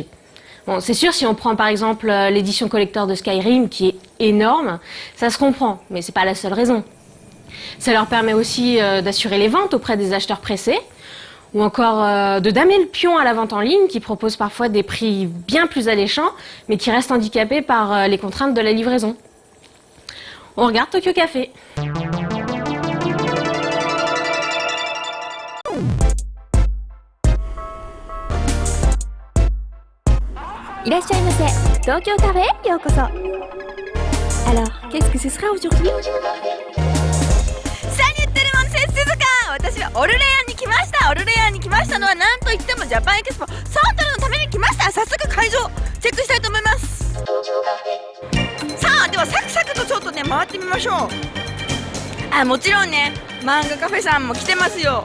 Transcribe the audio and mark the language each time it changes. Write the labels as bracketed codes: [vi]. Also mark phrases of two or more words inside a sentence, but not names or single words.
[fr] Bon, c'est sûr, si on prend par exemple l'édition collector de Skyrim, qui est énorme, ça se comprend, mais c'est pas la seule raison. Ça leur permet aussi d'assurer les ventes auprès des acheteurs pressés, ou encore de damer le pion à la vente en ligne, qui propose parfois des prix bien plus alléchants, mais qui reste handicapé par les contraintes de la livraison. On regarde Tokyo Café. [ja] いらっしゃいませ。東京カフェへようこそ。 [fr] Alors, qu'est-ce que ce sera aujourd'hui? Salut tout le monde, c'est Suzuka! [ja] 私はオルレアンに来ました。オルレアンに来ましたのは何といってもジャパンエキスポサントルのために来ました。早速会場チェックしたいと思います。さあ、ではサクサクとちょっとね回ってみましょう。あ、もちろんね、漫画カフェさんも来てますよ。